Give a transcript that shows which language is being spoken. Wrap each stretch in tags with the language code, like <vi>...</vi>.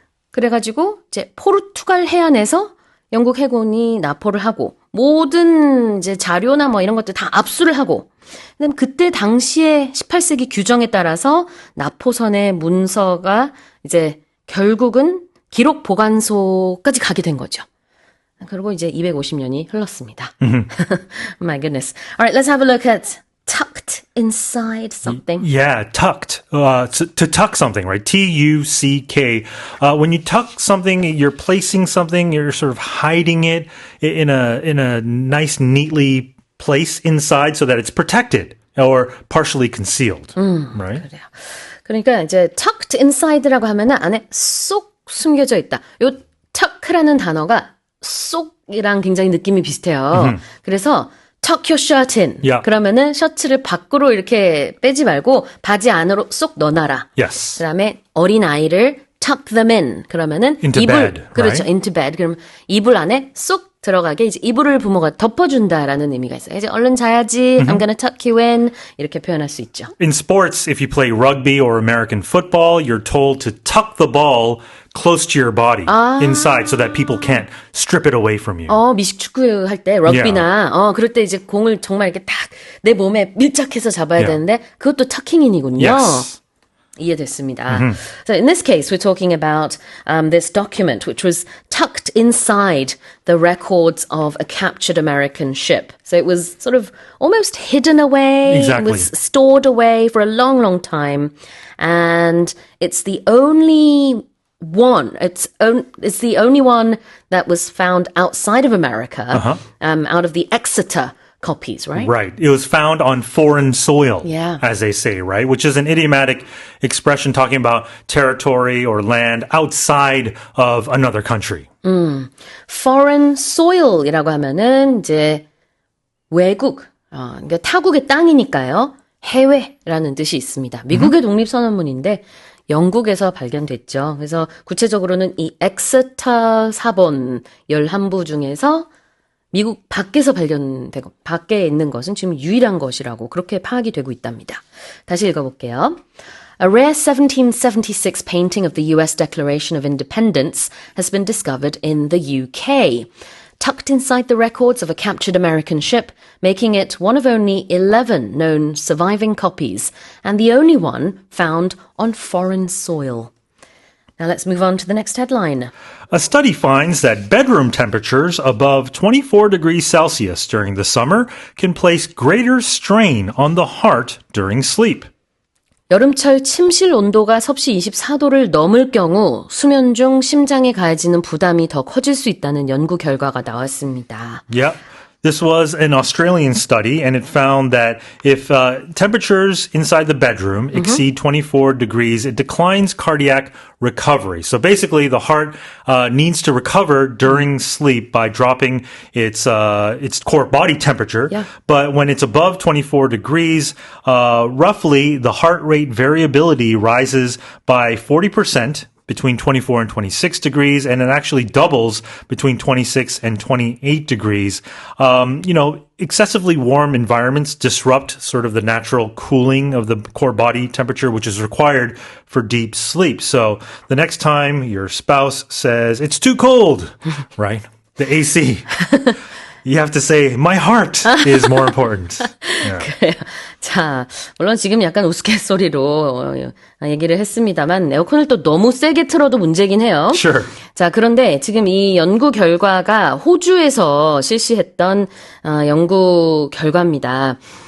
<ko>그래가지고 이제 포르투갈 해안에서 영국 해군이 납포를 하고 모든 이제 자료나 뭐 이런 것들 다 압수를 하고, 그다음 그때 당시에 18세기 규정에 따라서 납포선의 문서가 이제 결국은 기록 보관소까지 가게 된 거죠. 그리고 이제 250년이 흘렀습니다.</ko> <en>My goodness. All right, let's have a look at tucked inside something. Yeah, tucked. To tuck something, right? T-U-C-K. When you tuck something, you're placing something, you're sort of hiding it in a nice, neatly place inside so that it's protected or partially concealed, right?</en> <ko>그래요. 그러니까 이제 tucked inside라고 하면은 안에 쏙 숨겨져 있다. 요 tuck라는 단어가 쏙이랑 굉장히 느낌이 비슷해요. 그래서</ko> <en>tuck your shirt in. Yeah.</en> <ko>그러면은 셔츠를 밖으로 이렇게 빼지 말고 바지 안으로 쏙 넣어놔라.</ko> <en>Yes.</en> <ko>그다음에 어린 아이를</ko> <en>tuck them in.</en> <ko>그러면은</ko> <en>Into</en> <ko>이불</ko> <en>bed,</en> <ko>그렇죠.</ko> <en>into bed.</en> <ko>그럼 이불 안에 쏙 들어가게 이제 이불을 부모가 덮어준다라는 의미가 있어요. 이제 얼른 자야지.</ko> <en>I'm gonna tuck you in.</en> <ko>이렇게 표현할 수 있죠.</ko> <en>In sports, if you play rugby or American football, you're told to tuck the ball close to your body inside so that people can't strip it away from you.</en> <ko>미식축구 할 때, 럭비나, 그럴 때 이제 공을 정말 이렇게 딱 내 몸에 밀착해서 잡아야</ko> <en>Yeah.</en> <ko>되는데, 그것도 터킹인이군요.</ko> <en>Yes.</en> <ko>이해됐습니다.</ko> <en>So in this case, we're talking about this document, which was tucked inside the records of a captured American ship. So it was sort of almost hidden away. Exactly. It was stored away for a long, long time. And it's the only one. It's the only one that was found outside of America, out of the Exeter copies, right? Right. It was found on foreign soil, Yeah. as they say, right? Which is an idiomatic expression talking about territory or land outside of another country.</en> <ko>Foreign soil이라고 하면은 이제 외국, 그러니까 타국의 땅이니까요. 해외라는 뜻이 있습니다. 미국의 독립선언문인데 영국에서 발견됐죠. 그래서 구체적으로는 이 엑세터 사본 11부 중에서 미국 밖에서 발견되고 밖에 있는 것은 지금 유일한 것이라고 그렇게 파악이 되고 있답니다. 다시 읽어볼게요.</ko> <en>A rare 1776 painting of the US Declaration of Independence has been discovered in the UK, tucked inside the records of a captured American ship, making it one of only 11 known surviving copies and the only one found on foreign soil. Now let's move on to the next headline. A study finds that bedroom temperatures above 24 degrees Celsius during the summer can place greater strain on the heart during sleep.</en> <ko>여름철 침실 온도가 섭씨 24도를 넘을 경우 수면 중 심장에 가해지는 부담이 더 커질 수 있다는 연구 결과가 나왔습니다.</ko> <en>Yeah. This was an Australian study, and it found that if temperatures inside the bedroom exceed 24 degrees, it declines cardiac recovery. So basically, the heart needs to recover during sleep by dropping its core body temperature. Yeah. But when it's above 24 degrees, roughly the heart rate variability rises by 40%. Between 24 and 26 degrees, and it actually doubles between 26 and 28 degrees. Excessively warm environments disrupt sort of the natural cooling of the core body temperature, which is required for deep sleep. So the next time your spouse says, it's too cold, right? The AC. You have to say, my heart is more important. Yeah.</en> <ko>그래요. 자, 물론 지금 약간 우스갯소리로 얘기를 했습니다만 에어컨을 또 너무 세게 틀어도 문제긴 해요.</ko> <en>Sure.</en> <ko>자, 그런데 지금 이 연구 결과가 호주에서 실시했던 연구 결과입니다.</ko>